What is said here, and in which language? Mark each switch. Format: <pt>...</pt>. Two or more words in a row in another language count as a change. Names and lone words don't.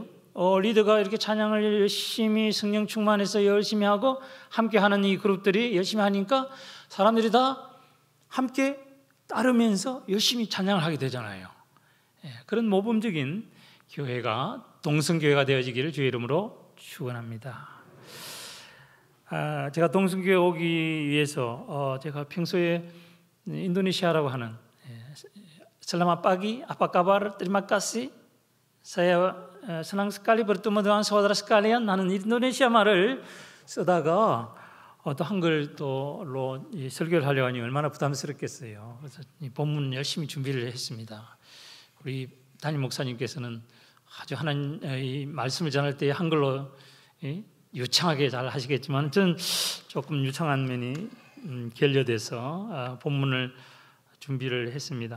<ko>리더가 이렇게 찬양을 열심히 성령 충만해서 열심히 하고 함께 하는 이 그룹들이 열심히 하니까 사람들이 다 함께 따르면서 열심히 찬양을 하게 되잖아요. 그런 모범적인 교회가 동성교회가 되어지기를 주의 이름으로 축원합니다. 제가 동성교회 오기 위해서 제가 평소에 인도네시아라고 하는</ko> <id>Selamat pagi, apa kabar? Terima kasih. Saya senang sekali bertemu dengan saudara sekalian.</id> <ko>나는 인도네시아 말을 쓰다가 또 한글로 설교를 하려고 하니 얼마나 부담스럽겠어요. 그래서 이 본문 열심히 준비를 했습니다. 우리 담임 목사님께서는 아주 하나님 이 말씀을 전할 때 한글로 유창하게 잘 하시겠지만, 저는 조금 유창한 면이 결여돼서 본문을 준비를 했습니다.</ko>